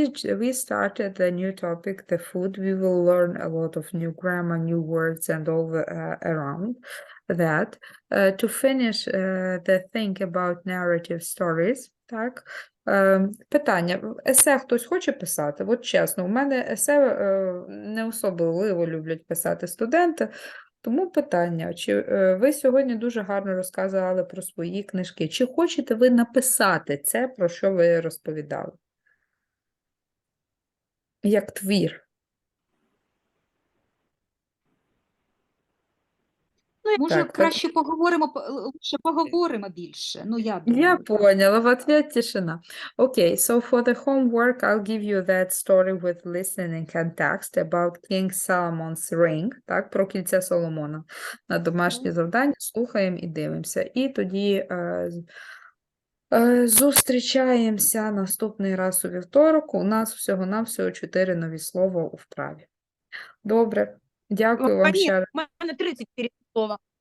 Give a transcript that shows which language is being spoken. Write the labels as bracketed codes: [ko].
[en] We started the new topic, the food. We will learn a lot of new grammar, new words, and all around that. To finish the thing about narrative stories, [uk] так, питання. Есе хтось хоче писати? От чесно, у мене есе не особливо люблять писати студенти, тому питання, чи ви сьогодні дуже гарно розказували про свої книжки, чи хочете ви написати це, про що ви розповідали? Як твір. Може, Так, краще поговоримо, лучше поговоримо більше. Ну, я Я думаю, так. [ru] поняла, в ответ тишина. [en] Okay, so for the homework, I'll give you that story with listening and text about King Solomon's ring, [uk] так, про кільце Соломона. На домашнє завдання слухаємо і дивимося. І тоді зустрічаємося наступний раз у вівторок. У нас всього-навсього 4 нові слова у вправі. Добре, дякую вам Ні, ще раз. у мене 34 слова.